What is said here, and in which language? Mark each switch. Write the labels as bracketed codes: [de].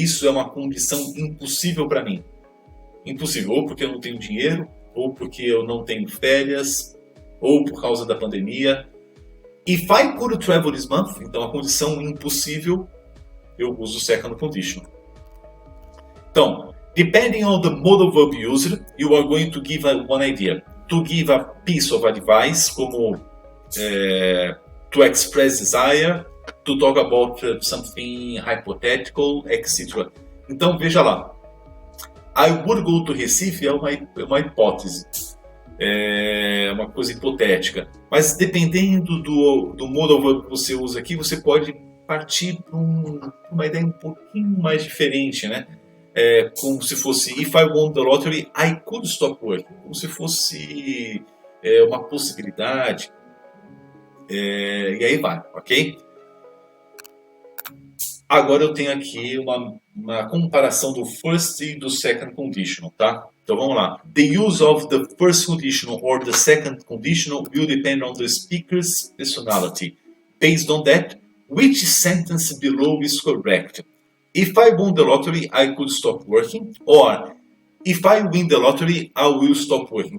[pt] Isso é uma condição impossível para mim. Impossível, ou porque eu não tenho dinheiro, ou porque eu não tenho férias, ou por causa da pandemia. [en] If I could travel this month, [pt] então a condição impossível, eu uso o second condition. Então, [en] depending on the modal verb used, you are going to give one idea. To give a piece of advice, como to express desire, to talk about something hypothetical, etc. [pt] Então, veja lá. [en] I would go to Recife [pt] é uma hipótese. É uma coisa hipotética. Mas dependendo do modal verb que você usa aqui, você pode partir para uma ideia um pouquinho mais diferente, né? Como se fosse [en] if I won the lottery, I could stop working. [pt] Como se fosse uma possibilidade. E aí vai, ok? Agora eu tenho aqui uma comparação do first e do second conditional, tá? Então vamos lá. [en] The use of the first conditional or the second conditional will depend on the speaker's personality. Based on that, which sentence below is correct? If I won the lottery, I could stop working. Or, if I win the lottery, I will stop working.